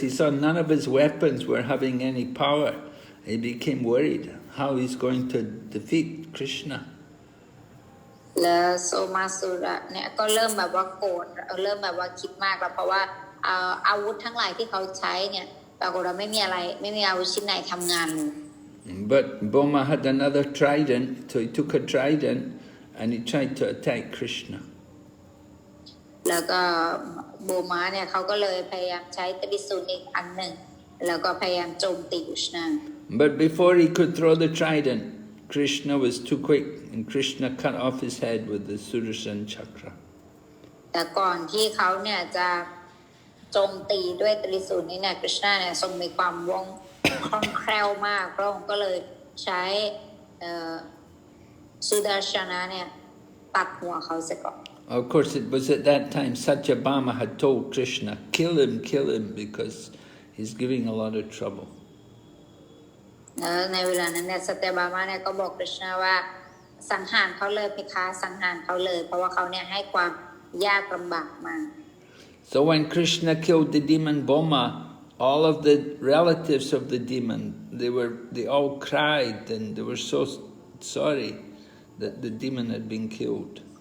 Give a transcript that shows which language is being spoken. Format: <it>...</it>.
<en>He saw none of his weapons were having any power. He became worried how he's going to defeat Krishna.</en> <th>แล้วโซมาสุระเนี่ยก็เริ่มแบบว่าโกรธเริ่มแบบว่าคิดมากแล้วเพราะว่าอาวุธทั้งหลายที่เขาใช้เนี่ยปรากฏว่าไม่มีอาวุธชิ้นไหนทำงานเลย</th> <en>But Bhaumā had another trident, so he took a trident and he tried to attack Krishna.</en> <th>แล้วก็โบมาเนี่ยเขาก็เลยพยายามใช้ตริสูรอีกอันหนึ่งแล้วก็พยายามโจมตีกฤษณา</th> <en>But before he could throw the trident, Krishna was too quick, and Krishna cut off his head with the Sudarshan chakra.</en> <th>แต่ก่อนที่เขาเนี่ยจะโจมตีด้วยตริสูรนี้เนี่ยกฤษณาเนี่ยทรงมีความว่องคล่องแคล่วมากพระองค์ก็เลยใช้สุดาชนะเนี่ยตัดหัวเขาเสียก่อน</th> <en>Of course, it was at that time Satyabhama had told Krishna, kill him, because he's giving a lot of trouble.</en> <th>ในเวลานั้นเนี่ยสัตยบามาเนี่ยก็บอกกฤษณาว่าสังหารเขาเลยเพคะสังหารเขาเลยเพราะว่าเขาเนี่ยให้ความยากลำบากมาก</th> <en>So when Krishna killed the demon Bhaumā, all of the relatives of the demon, they all cried and they were so sorry that the demon had been killed.</en>